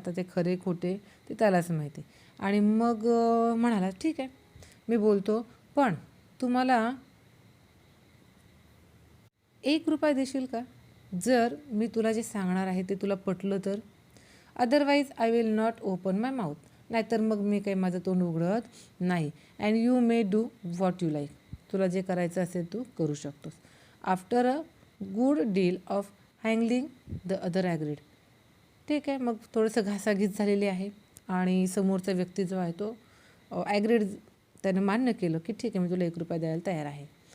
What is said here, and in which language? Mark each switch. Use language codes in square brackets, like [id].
[mr] आता ते खरे खोटे ते त्यालाच माहिती. आणि मग म्हणाला, ठीक आहे मी बोलतो, पण तू मला ₹1 देशील का जर मी तुला जे सांगणार आहे ते तुला पटलं तर. [en] Otherwise I will not open my mouth. [mr] नाहीतर मग मी काही माझं तोंड उघडत नाही. [en] And you may do what you like. [mr] तुला जे करायचं असेल तू करू शकतोस. [en] After a good deal of haggling the other agreed. [mr] ठीक आहे. मग थोडंसं घासाघीस झालेली आहे आणि समोरचा व्यक्ती जो आहे तो ॲग्रीड, त्याने मान्य केलं की ठीक आहे मी तुला ₹1 द्यायला तयार आहे.